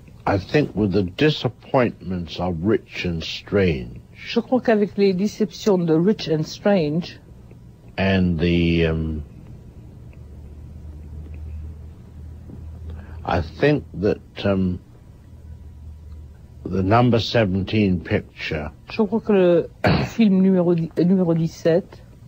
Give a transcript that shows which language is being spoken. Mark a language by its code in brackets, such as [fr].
[en] I think with the disappointments of Rich and Strange [fr] Je crois qu'avec les déceptions de Rich and Strange [en] and the I think that the number 17 picture [fr] je crois que le film numéro 17